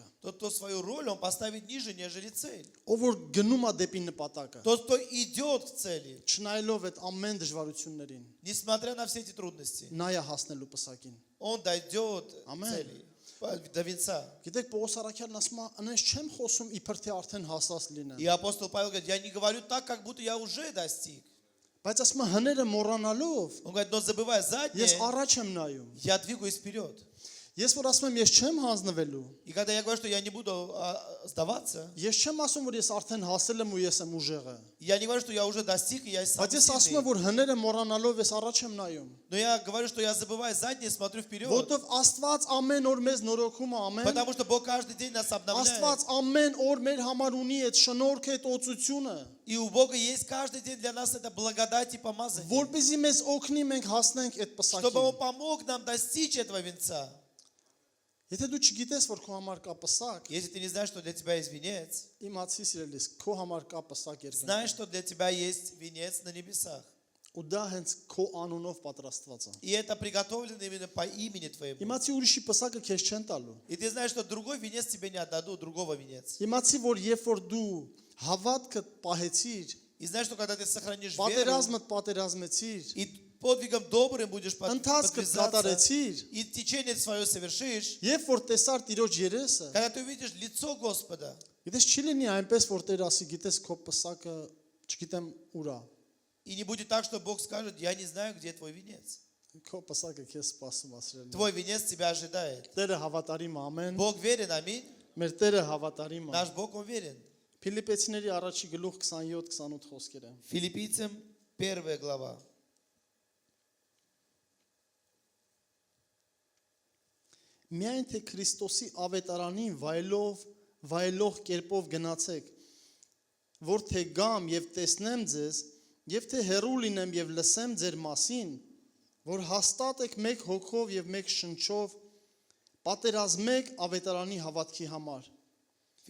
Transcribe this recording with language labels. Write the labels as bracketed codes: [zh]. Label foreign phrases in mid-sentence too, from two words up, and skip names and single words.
[ru] Тот, кто свою роль, он поставит ниже, нежели цель. [hy] ով որ գնում է դեպի նպատակը, [ru] Тот, кто идет к цели, [hy] չնայելով այդ ամեն դժվարություններին, [ru] несмотря на все эти трудности, [hy] նա է հասնելու պսակին։ [ru] он дойдет к [hy] Ամեն։ [ru] цели, до венца. [hy] Գիտեք, Պողոս առաքյալն ասում է, «Անես չեմ խոսում իբր թե արդեն հասած լինեմ»։ [ru] И апостол Павел говорит, я не говорю так, как будто я уже достиг. [hy] Բայց ասում է, հները մոռանալով, [ru] Он говорит, но забывая [hy] ես [ru] заднее, [hy] առաջ եմ նայում։ [ru] я двигаюсь вперед. [hy] Ես որ ասում եմ, ես չեմ հանձնվելու, [ru] И когда я говорю, что я не буду сдаваться, [hy] ես չեմ ասում, որ ես արդեն հասել եմ ու ես եմ ուժեղը։ [ru] я не говорю, что я уже достиг, и я [hy] Բայց [ru] самый [hy] ես ասում եմ, [ru] сильный. [hy] որ հները մոռանալով ես առաջ եմ նայում։ [ru] Но я говорю, что я забываю заднее, смотрю вперед. [hy] Որտեվ Աստված ամեն օր մեզ նորոգում է, ամեն։ [ru] Потому что Бог каждый день нас обновляет. [hy] Աստված ամեն օր մեր համար ունի այդ շնորհքը, այդ օծությունը, [ru] И у Бога есть каждый день для нас это благодать и помазание. [hy] որպեսզի մեզ օգնի մենք հասնենք այդ [ru] Чтобы Он [hy] պսակին։ [ru] помог нам достичь этого венца. [hy] Եթե դու չգիտես, որ քո համար կա պսակ, [ru] Если ты не знаешь, что для тебя есть венец, [hy] իմացի սիրելիս, քո համար կա պսակ երկնքում։ [ru] знаешь, что для тебя есть венец на небесах. [hy] Ու դա հենց քո անունով պատրաստված է։ [ru] И это приготовлено именно по имени твоему. [hy] Իմացի ուրիշի պսակը քեզ չեն տալու։ [ru] И ты знаешь, что другой венец тебе не отдадут, другого венец. [hy] Իմացի, որ երբ որ դու հավատքը պահեցիր, [ru] И знаешь, что когда ты сохранишь веру [hy] պատերազմդ պատերազմեցիր, [ru] и подвигом добрым будешь [hy] ընթացքը [ru] подвязаться, [hy] կատարեցիր, [ru] и течение свое совершишь, [hy] երբ որ տեսար Տիրոջ երեսը, [ru] когда ты увидишь лицо Господа, [hy] գիտես չի լինի այնպես, որ Տեր ասի, գիտես քո պսակը, չգիտեմ ուր է։ [ru] и не будет так, что Бог скажет, я не знаю, где твой венец. [hy] Քո պսակը քեզ սպասում ասրել։ [ru] Твой венец тебя ожидает. [hy] Տերը հավատարիմ է, ամեն։ [ru] Бог верен, аминь. [hy] Մեր Տերը հավատարիմ է։ [ru] Наш Бог, Он верен. [hy] Ֆիլիպեցիների առաջի գլուխ 27-28 խոսքերը։ [ru] Филиппийцам 1 глава. [hy] Միայն թե Քրիստոսի ավետարանին վայելող կերպով գնացեք, որ թե գամ եւ տեսնեմ ձեզ, եւ թե հեռու լինեմ եւ լսեմ ձեր մասին, որ հաստատ եք մեկ հոգով եւ մեկ շնչով, պատերազմեք ավետարանի հավատքի համար։ Եվ